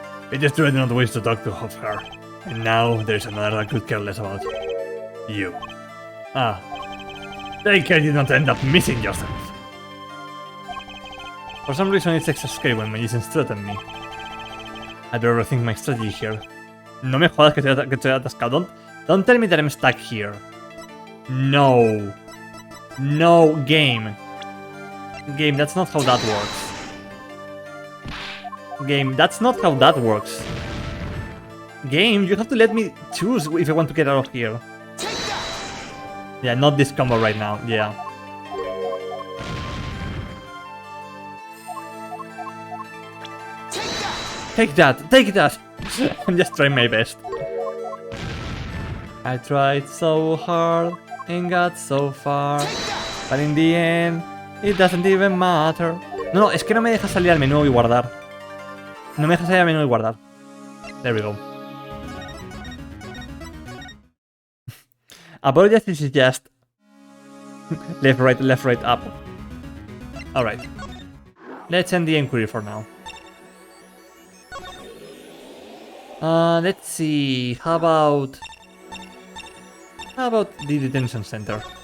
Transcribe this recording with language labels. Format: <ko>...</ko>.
<en>I just tried not ways to talk to her. And now there's another that could care less about you. Ah. Take care you don't end up missing yourself. For some reason it's extra scary when magicians threaten me. I better rethink my strategy here.</en> <es>No me jodas que estoy atascado.</es> <en>Don't tell me that I'm stuck here. No. No, game. Game, that's not how that works. Game, that's not how that works. Game, you have to let me choose if I want to get out of here. Yeah, not this combo right now, yeah. Take that, take that! I'm just trying my best. I tried so hard and got so far, but in the end, it doesn't even matter.</en> <es>No, es que no me deja salir al menú y guardar. No me deja salir al menú y guardar.</es> <en>There we go. Apologize, this is just left, right, up. Alright. Let's end the inquiry for now. Let's see. How about the detention center?</en>